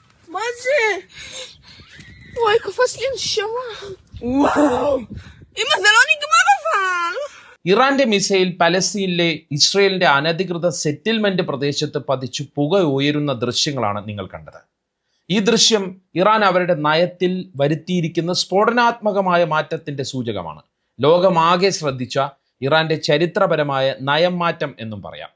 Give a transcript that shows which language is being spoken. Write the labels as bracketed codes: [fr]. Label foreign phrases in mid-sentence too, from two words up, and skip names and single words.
[he] מה זה? וואי, קפץ לי נשמה. וואו. אמא, זה לא נגמר אבל. [ml] ഇറാന്റെ മിസൈൽ പലസ്തീനിലെ ഇസ്രയേലിന്റെ അനധികൃത സെറ്റിൽമെന്റ് പ്രദേശത്ത് പതിച്ചു പുക ഉയരുന്ന ദൃശ്യങ്ങളാണ് നിങ്ങൾ കണ്ടത്. ഈ ദൃശ്യം ഇറാൻ അവരുടെ നയത്തിൽ വരുത്തിയിരിക്കുന്ന സ്ഫോടനാത്മകമായ മാറ്റത്തിന്റെ സൂചകമാണ്. ലോകമാകെ ശ്രദ്ധിച്ച ഇറാന്റെ ചരിത്രപരമായ നയം മാറ്റം എന്നും പറയാം.